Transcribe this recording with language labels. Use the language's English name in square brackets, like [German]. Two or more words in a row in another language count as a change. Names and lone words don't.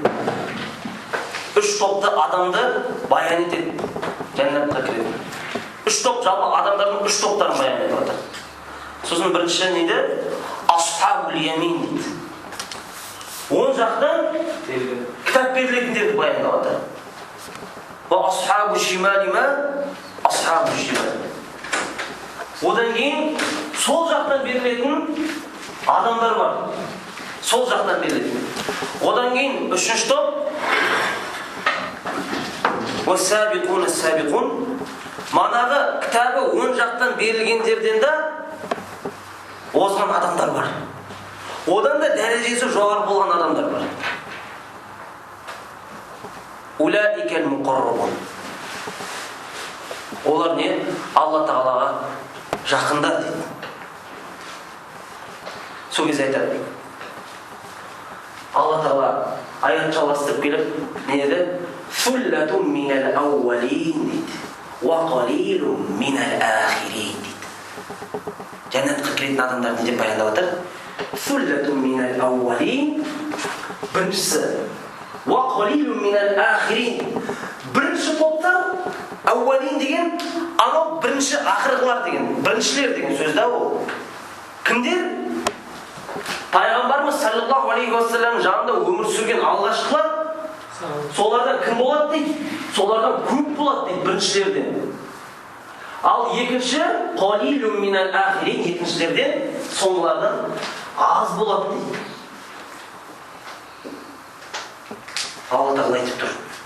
[Kazakh] Үш топты адамды баян етеді. Жәннатқа кіреді. Үш топ, жалпы адамдардың үш топтарын баян етіп жатыр. Сосын бірінші нейді? [Arabic] أصحاب اليمين [Kazakh] дейді. Оң жақтан кітап берілетіндерді баяндап жатыр. [Arabic] وأصحاب الشمال ما؟ أصحاب الشمال. [Kazakh] Одан кейін сол жақтан берілетін адамдар бар. Сол жақтан берілетін. Одан кейін үшінші топ [Arabic] وَالسَّابِقُونَ السَّابِقُونَ. [Kazakh] Манағы кітабы оң жақтан берілгендерден де озған адамдар бар. Одан да дәрежесі жоғары болған адамдар бар. [Arabic] أولئك المقربون. [Kazakh] Олар не? Алла Тағалаға жақындар дейді. Сол кезде айтады. Алла Тағала аят жалғастырып келіп не деді? [Arabic] ثلة من الأولين дейді. وقليل من الآخرين дейді. [Kazakh] Жәннатқа кіретін адамдар не деп баяндап жатыр? [Arabic] ثلة من الأولين. [Kazakh] Біріншісі. [Arabic] وقليل من الآخرين. [Kazakh] Бірінші топтар аувалин деген, анау бірінші ақырғылар деген, біріншілер деген сөзді ол. Кімдер? Пайғамбарымыз [Arabic] صلى الله عليه وسلم [Kazakh] жанында өмір сүрген алғашқылар солардан кім болады дейді? Солардан көп болады дейді біріншілерден. Ал екінші [Arabic] قليل من الآخرين, [Kazakh] екіншілерден соңғылардан аз болады дейді. Алла Тағала айтып тұр.